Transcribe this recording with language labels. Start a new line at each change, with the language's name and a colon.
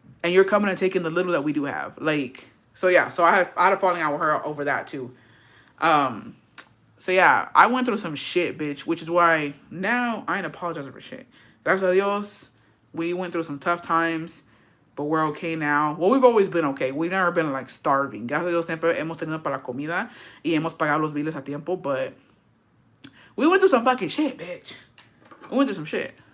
English: And you're coming and taking the little that we do have. Like, so yeah. So I had a falling out with her over that too. So yeah, I went through some shit, bitch, which is why now I ain't apologizing for shit.
Spanish: Gracias a Dios,
English: we went through some tough times. But we're okay now. Well, we've always been okay. We've never been, like, starving.
Spanish: Gracias a Dios, siempre hemos tenido para la comida. Y hemos pagado los biles a tiempo.
English: But we went through some fucking shit, bitch. We went through some shit.